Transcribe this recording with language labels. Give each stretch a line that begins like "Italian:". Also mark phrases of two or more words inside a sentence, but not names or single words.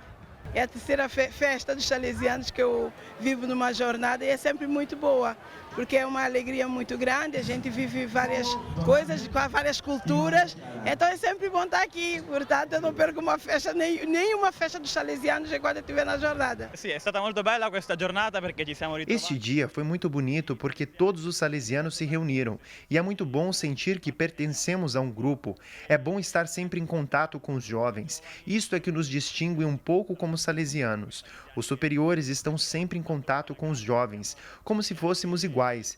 Portuguese: É a terceira festa dos salesianos que eu vivo numa jornada e é sempre muito boa, porque é uma alegria muito grande, a gente vive várias coisas, com várias culturas, então é sempre bom estar aqui, portanto eu não perco uma festa, nem uma festa dos salesianos enquanto eu estiver na jornada.
Italian: Sim, é stata molto bella questa giornata perché ci siamo ritrovati.
Portuguese: Este dia foi muito bonito porque todos os salesianos se reuniram e é muito bom sentir que pertencemos a um grupo. É bom estar sempre em contato com os jovens. Isto é que nos distingue um pouco como salesianos. Os superiores estão sempre em contato com os jovens, como se fôssemos iguais.